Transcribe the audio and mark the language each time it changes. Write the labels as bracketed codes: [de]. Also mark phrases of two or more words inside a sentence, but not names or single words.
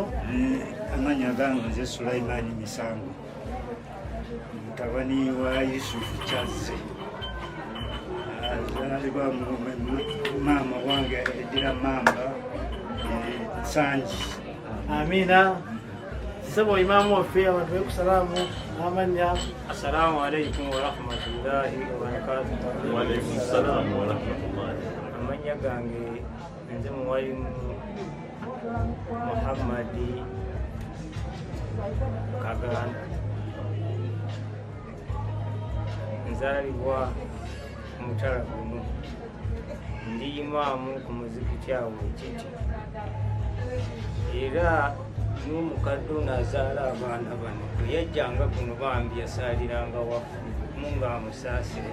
[lg] Amanya gange nze Sulaimani Misango mutabani wa Yusufu Kyazze azaalibwa maama wange eddira Mamba Sanji. Amina sebo imamu waffe abantu bekusalamu n'amannya. [ar] السلام عليكم ورحمة الله وبركاته. وعليكم السلام ورحمة الله. [lg] Amanya gange nze muwalimu Muhammadi Kaganda nzalibwa mutala guno ndi imaamu ku muzikiti awo Ekiti era n'omukadde ono azaala abaana bano bwe yajjanga kuno bambi yasaaliranga wamu ng'amusaasire.